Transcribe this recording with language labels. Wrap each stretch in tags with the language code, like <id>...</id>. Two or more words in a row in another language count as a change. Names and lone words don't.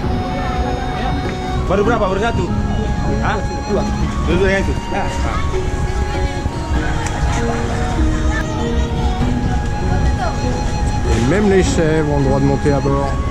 <id>Baru berapa? Baru satu? Hah? Dua yang itu?</id> <fr>Et même les chèvres ont le droit de monter à bord.</fr>